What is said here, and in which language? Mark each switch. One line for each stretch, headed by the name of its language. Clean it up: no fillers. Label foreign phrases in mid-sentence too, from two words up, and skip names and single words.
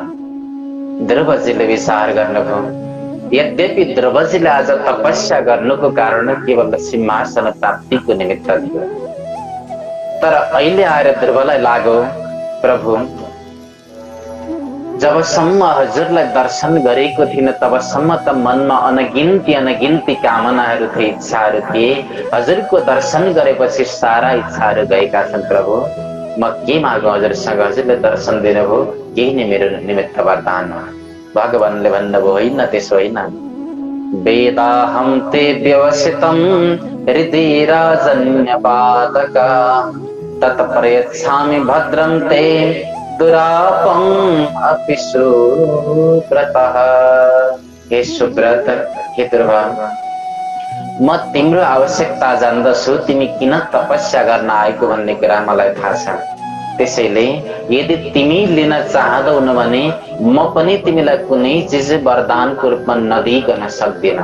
Nepali: ध्रुवजीले विचार गर्नुभयो। यद्यपि ध्रुवजीले आज तपस्या गर्नुको कारण केवल सिंहासन प्राप्तिको निमित्त थियो, तर अहिले आएर ध्रुवलाई लाग्यो, प्रभु, जबसम्म हजुरलाई दर्शन गरेको थिएन तबसम्म त मनमा अनगिन्ती कामनाहरू थिए, इच्छाहरू थिए। हजुरको दर्शन गरेपछि सारा इच्छाहरू गएका छन्। प्रभु, म के मागौँ हजुरसँग? हजुरले दर्शन दिनुभयो, केही नै मेरो निमित्त वरदान हो। भगवानले भन्नुभयो, होइन, त्यसो होइन।
Sanskrit: वेदाहं ते व्यवसितं हृदि राजन्यपातक तत्प्रयच्छामि भद्रं ते दुरापं अपि सुव्रतः।
Nepali: हे सुव्रत, हे ध्रुव, म तिम्रो आवश्यकता जान्दछु। तिमी किन तपस्या गर्न आएको भन्ने कुरा मलाई थाहा छ। त्यसैले यदि तिमी लिन चाहदैनौ भने म पनि तिमीलाई कुनै चिज वरदानको रूपमा नदिइकन सक्दिन।